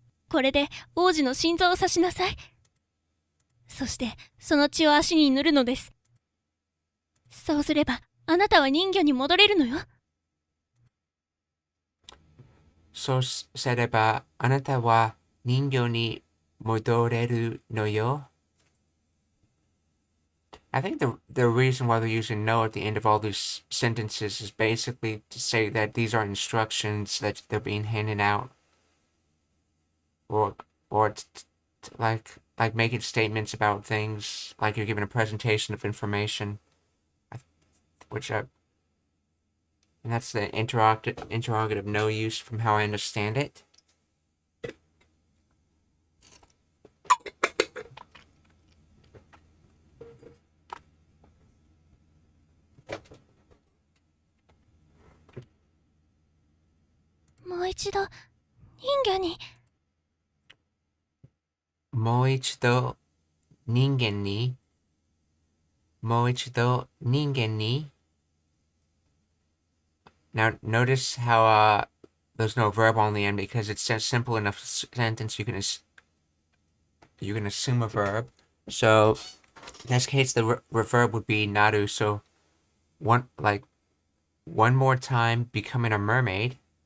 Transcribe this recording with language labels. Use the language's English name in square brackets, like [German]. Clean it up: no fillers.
[Japanese] これで王子の心臓を刺しなさい。そしてその血を足に塗るのです。そうすればあなたは人魚に戻れるのよ。そうすれば、あなたは人形に戻れるのよ。 [English] I think the reason why they're using no at the end of all these sentences is basically to say that these are instructions that they're being handed out, or like making statements about things, like you're giving a presentation of information, which and that's the interrogative no use from how I understand it. [Japanese] もう一度人魚に。もう一度人間に、もう一度人間に. [English] Now notice how there's no verb on the end because it's a simple enough sentence you can assume a verb. So in this case, the verb would be naru. So one more time becoming a mermaid.